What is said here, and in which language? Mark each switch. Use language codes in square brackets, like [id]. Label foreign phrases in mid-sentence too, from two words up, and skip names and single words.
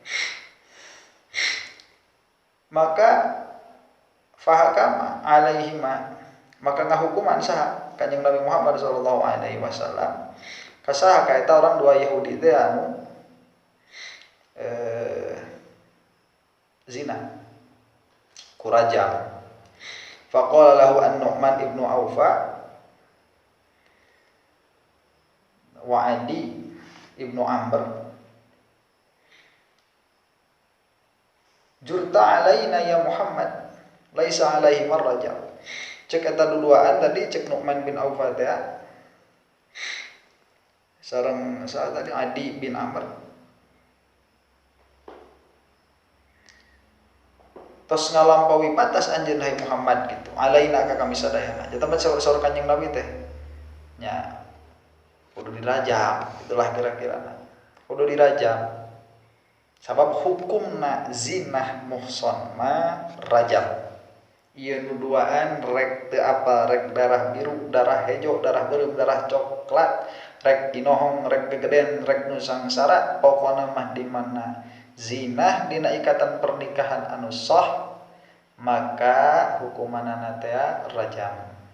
[su] Maka [ar] فحكم عليهما [su] maka ngahukuman saha Kanjeng Nabi Muhammad [ar] صلى الله عليه وسلم [su] ka saha ka eta orang dua Yahudi teh anu zina kurajam. [ar] فقال له النعمان ابن أوفى وعدي ابن عمرو جرت علينا يا محمد ليس عليه الرجم. [su] Cek eta duduaan tadi cek Nu'man bin Auf teh sareng saat tadi Adi bin Amr tos ngalampaui batas anjeun hai Muhammad gitu alaina ka kami sadayana eta mah saur Kanjeng Nabi teh nya kudu dirajam itulah kira-kira kudu dirajam sabab hukumna zinah muhson ma rajam. Ieu nuduaan rek teu apa rek darah biru, darah hejo, darah beureum, darah coklat, rek inohong, rek gegeden, rek nu sangsara, pokona mah di mana zina dina ikatan pernikahan anu sah, maka hukumanana teh rajam.